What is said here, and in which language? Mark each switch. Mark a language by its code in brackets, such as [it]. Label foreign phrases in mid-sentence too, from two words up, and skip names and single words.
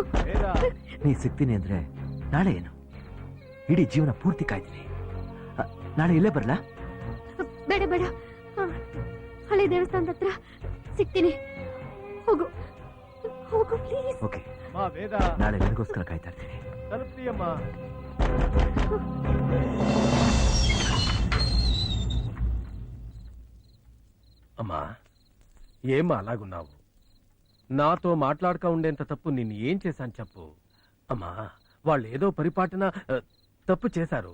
[kn] ನೀ ಸಿಗ್ತೀನಿ ಅಂದ್ರೆ ನಾಳೆ ಏನು, ಇಡೀ ಜೀವನ ಪೂರ್ತಿ ಕಾಯ್ತೀನಿ. ನಾಳೆ ಇಲ್ಲೇ ಬರ್ಲಾ? ಬೇಡ ಬೇಡ, ಹಳೆ ದೇವಸ್ಥಾನದ ಹತ್ರ ಸಿಗ್ತೀನಿ, ಹೋಗು ಹೋಗು ಪ್ಲೀಸ್. ಓಕೆ, ನಾಳೆ ನನಗೋಸ್ಕರ ಕಾಯ್ತಾ ಇರ್ತೀನಿ. [te] అమ్మా ఏమ్మా అలాగున్నావు? నాతో మాట్లాడక ఉండేంత తప్పు నేను ఏం చేశాను చెప్పు. అమ్మా, వాళ్ళు ఏదో పరిపాటన తప్పు చేశారు.